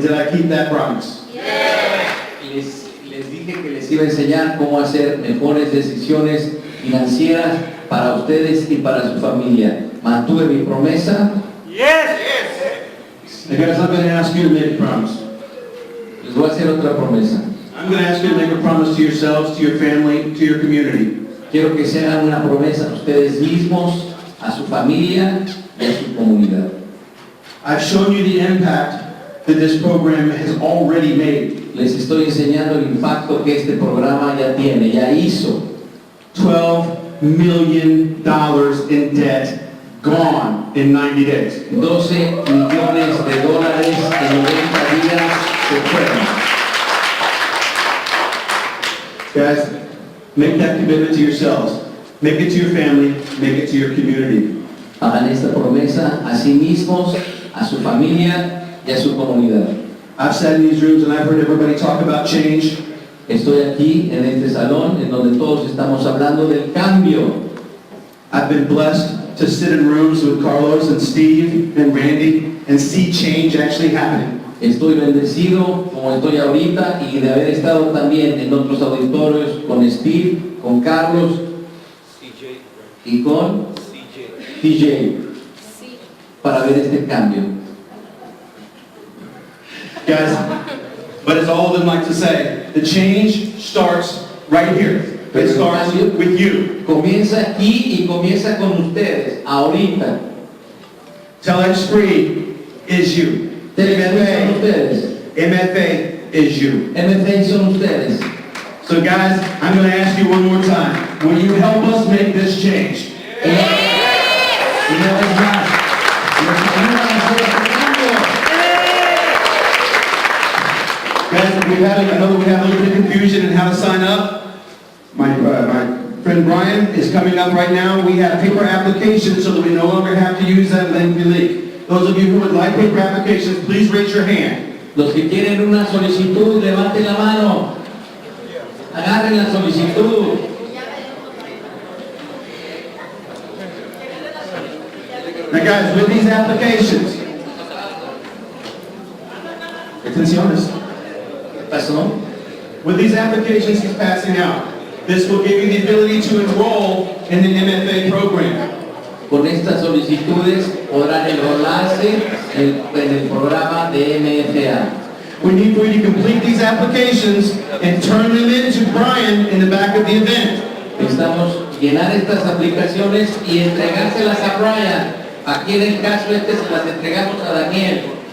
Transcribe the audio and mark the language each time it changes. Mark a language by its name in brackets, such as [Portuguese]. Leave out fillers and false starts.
[English] Did I keep that promise? [Spanish] Les dije que les iba a enseñar cómo hacer mejores decisiones financieras para ustedes y para su familia. ¿Mantuve mi promesa? [English] And guys, I'm going to ask you to make a promise. [Spanish] Les voy a hacer otra promesa. [English] I'm going to ask you to make a promise to yourselves, to your family, to your community. [Spanish] Quiero que se hagan una promesa a ustedes mismos, a su familia y a su comunidad. [English] I've shown you the impact that this program has already made. [Spanish] Les estoy enseñando el impacto que este programa ya tiene, ya hizo. [English] $12 million in debt gone in 90 days. [Spanish] 12 millones de dólares en 90 días se fueron. [English] Guys, make that commitment to yourselves. Make it to your family. Make it to your community. [Spanish] Hagan esta promesa a sí mismos, a su familia y a su comunidad. [English] I've sat in these rooms and I've heard everybody talk about change. [Spanish] Estoy aquí en este salón en donde todos estamos hablando del cambio. [English] I've been blessed to sit in rooms with Carlos and Steve and Randy and see change actually happening. [Spanish] Estoy bendecido como estoy ahorita y de haber estado también en otros auditorios con Steve, con Carlos y con TJ para ver este cambio. [English] Guys, but as all of them like to say, the change starts right here. It starts with you. [Spanish] Comienza aquí y comienza con ustedes, ahorita. [English] TelexFREE is you. [Spanish] TelexFREE son ustedes. [English] MFA is you. [Spanish] MFA son ustedes. [English] So guys, I'm going to ask you one more time. Will you help us make this change? [Spanish] Y una vez más, nos ayudan a hacer este cambio. [English] Guys, I know we have a little bit of confusion in how to sign up. My friend Brian is coming up right now. We have paper applications so that we no longer have to use that lengthy link. Those of you who would like paper applications, please raise your hand. [Spanish] Los que quieren una solicitud, levanten la mano. Agarren la solicitud. [English] Now guys, with these applications, [Spanish] atenciones. ¿Pasó? [English] With these applications he's passing out, this will give you the ability to enroll in the MFA program. [Spanish] Con estas solicitudes podrán enrolarse en el programa de MFA. [English] we need for you to complete these applications and turn them into Brian in the back of the event. [Spanish] Necesitamos llenar estas aplicaciones y entregárselas a Brian. Aquí en el caso este se las entregamos a Daniel.